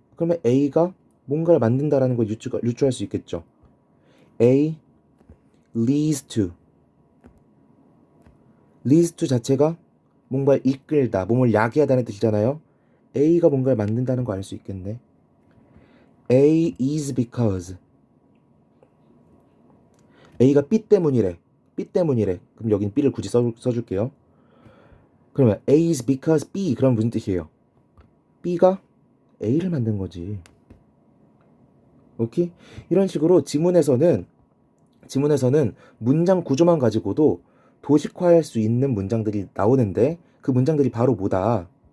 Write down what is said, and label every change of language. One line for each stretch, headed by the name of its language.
Korean: 그러면 A가 뭔가를 만든다라는 걸 유추할 수 있겠죠.
English: A leads to
Korean: 자체가 뭔가를 이끌다, 몸을 야기하다는 뜻이잖아요. A가 뭔가를 만든다는 거 알 수 있겠네.
English: A is because
Korean: A가 B 때문이래. 그럼 여긴 B를 굳이 써줄게요. 그러면
English: A is because B
Korean: 그럼 무슨 뜻이에요? B가 A를 만든 거지. 오케이? 이런 식으로 지문에서는 문장 구조만 가지고도 도식화할 수 있는 문장들이 나오는데 그 문장들이 바로 뭐다?